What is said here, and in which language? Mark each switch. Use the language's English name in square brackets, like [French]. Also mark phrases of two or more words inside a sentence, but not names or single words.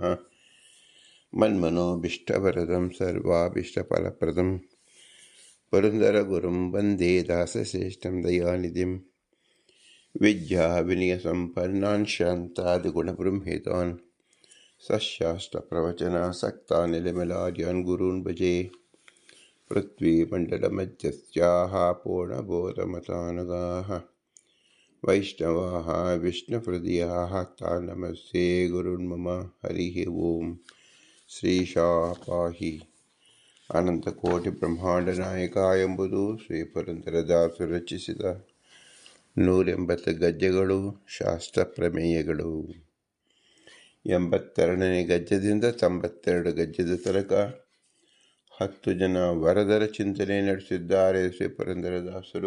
[Sanskrit] मन्मनोभीष्टवरदं सर्वाभीष्टफलप्रदं पुरन्दरगुरुं वन्दे दासश्रेष्ठं दयानिधिं विद्या विनयसम्पन्नान् शान्तादिगुणबृंहितान् सशास्त्रप्रवचनासक्तान् निलमलार्यान् गुरून् भजे। पृथ्वीमण्डलमध्यस्याः पूर्णबोधमतानुगाः वैष्णवाः विष्णुहृदयाः तान् नमस्ते गुरुन्मम। हरिः ओम्। ಶ್ರೀಶಾಃ ಪಾಹಿ. [Kannada] ಅನಂತಕೋಟಿ ಬ್ರಹ್ಮಾಂಡ ಎಂಬುದು ಶ್ರೀ ಪುರಂದರದಾಸರು ರಚಿಸಿದ 180 ಗದ್ಯಗಳು, ಶಾಸ್ತ್ರ ಪ್ರಮೇಯಗಳು. 82ನೇ ಗದ್ಯದಿಂದ 92 ಗದ್ಯದ ತನಕ 10 ಜನ ವರದರ ಚಿಂತನೆ ನಡೆಸಿದ್ದಾರೆ ಶ್ರೀ ಪುರಂದರದಾಸರು.